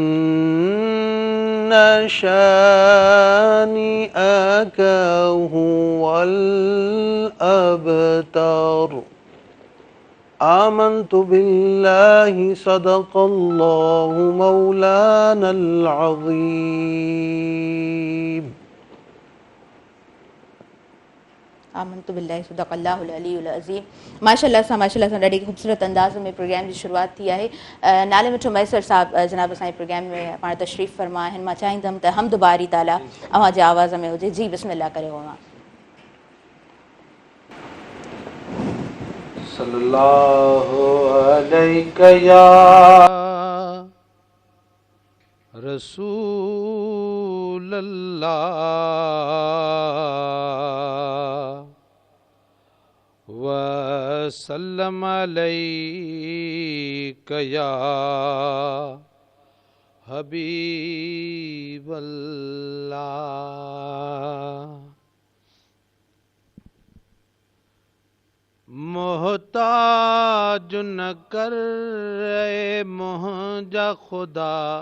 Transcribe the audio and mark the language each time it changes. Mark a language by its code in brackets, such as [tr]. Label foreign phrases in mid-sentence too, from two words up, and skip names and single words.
[ar] شانئك هو الأبتر آمنت بالله صدق الله مولانا العظيم آمنت بالله صدق الله العلي العظيم. [sd] माशाअल्लाह सां ॾाढी ख़ूबसूरत अंदाज़ में प्रोग्राम जी शुरूआति थी आहे। नाले मिठो मैसर साहब जनाब असांजे प्रोग्राम में पाण तशरीफ़ फरमा आहिनि। मां चाहींदमि त हमद बारी ताला अव्हां जे आवाज़ में हुजे। जी बिस्मिल्लाह करे अव्हां। [ar] صلى الله عليك يا رسول الله وسلم عليك يا حبيب الله. [sd] मोहताज न कर मुंहिंजा खुदा